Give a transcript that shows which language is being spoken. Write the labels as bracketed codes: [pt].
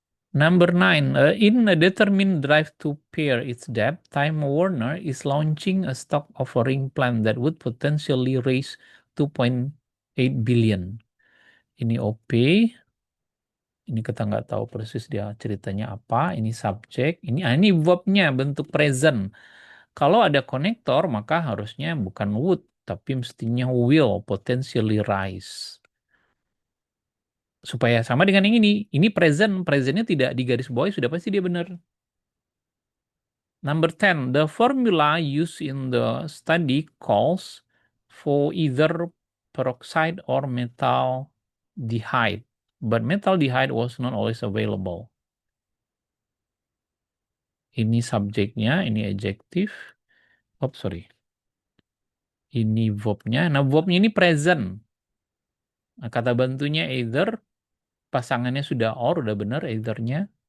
[en] Number 9, in a determined drive to pare its debt, Time Warner is launching a stock offering plan that would potentially raise 2.8 billion. [id] Ini OP, Ini kita nggak tahu persis dia ceritanya apa. Ini subjek. Ini verbnya bentuk present. Kalau ada konektor, maka harusnya bukan would, tapi mestinya [en] will potentially rise. [id] Supaya sama dengan yang ini. Ini present. Presentnya tidak digarisbawahi, sudah pasti dia benar. [en] Number 10, the formula used in the study calls for either peroxide or metaldehyde, but metaldehyde was not always available. [id] Ini subjeknya, ini adjektif. [en] Oh, sorry. [id] Ini verbnya. Nah, verbnya ini present. Nah, kata bantunya either, pasangannya sudah or, udah benar eithernya.